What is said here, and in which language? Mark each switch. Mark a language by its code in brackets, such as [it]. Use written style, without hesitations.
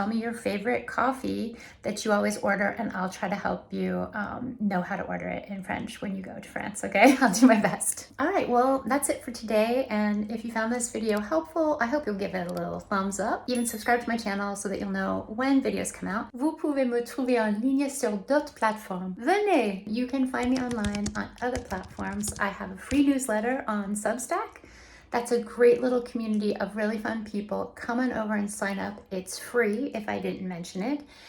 [en] Tell me your favorite coffee that you always order, and I'll try to help you know how to order it in French when you go to France, okay? I'll do my best. All right, well, that's it for today. And if you found this video helpful, I hope you'll give it a little thumbs up. Even subscribe to my channel so that you'll know when videos come out. [fr] Vous pouvez me trouver en ligne sur d'autres plateformes. Venez! [en] You can find me online on other platforms. I have a free newsletter on Substack. That's a great little community of really fun people. Come on over and sign up. It's free if I didn't mention it.